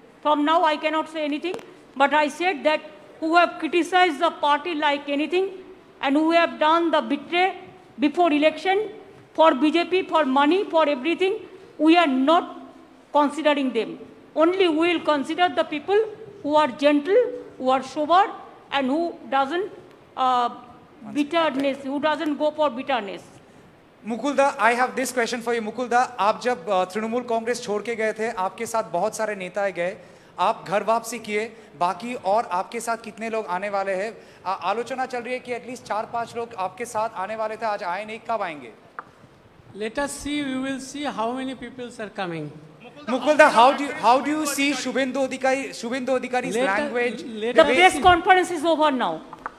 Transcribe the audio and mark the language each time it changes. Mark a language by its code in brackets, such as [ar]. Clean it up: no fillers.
[en] From now, I cannot say anything. But I said that who have criticized the party like anything and who have done the betray before election for BJP, for money, for everything, we are not considering them. Only we will consider the people who are gentle, who are sober, and who doesn't bitterness, who doesn't go for bitterness. Mukulda, I have this question for you. [hi] मुकुलदा, आप जब तृणमूल कांग्रेस छोड़ के गए थे, आपके साथ बहुत सारे नेता गए, आप घर वापसी किए, बाकी और आपके साथ कितने लोग आने वाले हैं? आलोचना चल रही है कि एटलीस्ट 4-5 लोग आपके साथ आने वाले थे, आज आए नहीं, कब आएंगे? [en] Let us see, we will see how many people are coming. Mukulda, how do you see Shubhendu Adhikari's language? The press conference is over now.